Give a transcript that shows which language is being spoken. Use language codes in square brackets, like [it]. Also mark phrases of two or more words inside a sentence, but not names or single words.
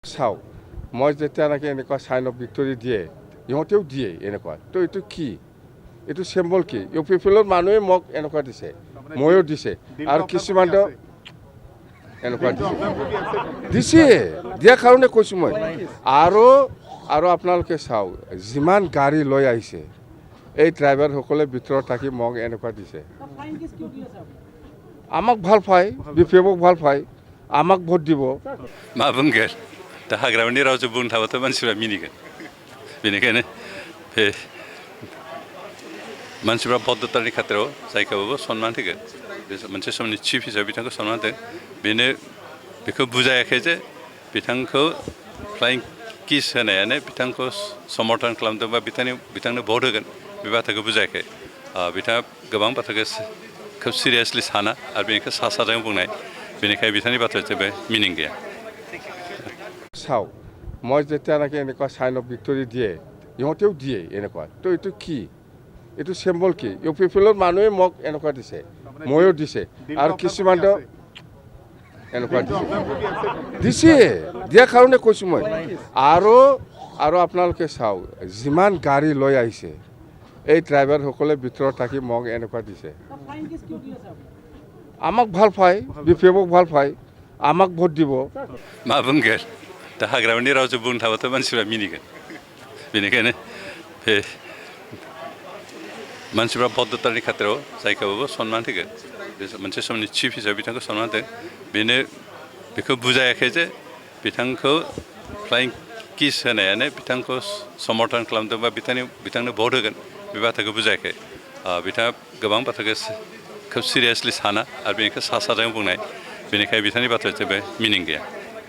[as] চাওক মই যেতিয়া নাকি এনেকুৱা [en] sign of victory [as] দিয়ে ইহঁতেও দিয়ে এনেকুৱা তো এইটো কি এইটো চিম্বল কি ইউ পিপলৰ মানুহে মোক এনেকুৱা দিছে ময়ো দিছে আৰু কিছুমানে এনেকুৱা দিছে দিয়াৰ কাৰণে কৈছোঁ মই আৰু আপোনালোকে চাওক যিমান গাড়ী লৈ আহিছে এই ড্ৰাইভাৰসকলে ভিতৰত থাকি মোক এনেকুৱা দিছে আমাক ভাল পায় বিপিএফক ভাল পায় আমাক ভোট দিব [brx] मा बुंगोन दा हाग्रामानि रावजों बुंनो थाबाथ' मानसिफ्रा मिनिगोन बेनिखायनो बे मानसिफ्रा बद्धतानि खाथिराव जायखौबो सनमान होगोन बे मोनसे समनि चिफ हिसाबै बिथांखौ सनमान होदों बेनो बेखौ बुजायाखै जे बिथांखौ [en] flying kiss [brx] होनायानो बिथांखौ समर्थन खालामदों बा बिथांनो भट होगोन बे बाथ्राखौ बुजायाखै बिथाङा गोबां बाथ्राखौ खोब सिरियासलि साना आरो बेनिखायनो सा साजों बुंनाय बेनिखायनो बिथांनि बाथ्राया जेबो मिनिं गैया [as] চাওক মই যেতিয়া নাকি এনেকুৱা [en] sign of victory [as] দিয়ে ইহঁতেও দিয়ে এনেকুৱা তো এইটো কি এইটো চিম্বল কি ইউ পিপলৰ মানুহে মোক এনেকুৱা দিছে ময়ো দিছে আৰু কিছুমানে এনেকুৱা দিছে দিয়াৰ কাৰণে কৈছোঁ মই আৰু আপোনালোকে চাওক যিমান গাড়ী লৈ আহিছে এই ড্ৰাইভাৰসকলে ভিতৰত থাকি মোক এনেকুৱা দিছে আমাক ভাল পায় বিপিএফক ভাল পায় আমাক ভোট দিব [brx] मा बुंगोन दा हाग्रामानि रावजों बुंनो थाबाथ' मानसिफ्रा मिनिगोन बेनिखायनो बे मानसिफ्रा बद्धतानि खाथिराव जायखौबो सनमान होगोन बे मोनसे समनि चिफ हिसाबै बिथांखौ सनमान होदों बेनो बेखौ बुजायाखै जे बिथांखौ [en] flying kiss [brx] होनायानो बिथांखौ समर्थन खालामदों बा बिथांनो भट होगोन बे बाथ्राखौ बुजायाखै बिथाङा गोबां बाथ्राखौ खोब सिरियासलि साना आरो बेनिखायनो सा साजों बुंनाय बेनिखायनो बिथांनि बाथ्राया जेबो मिनिं गैया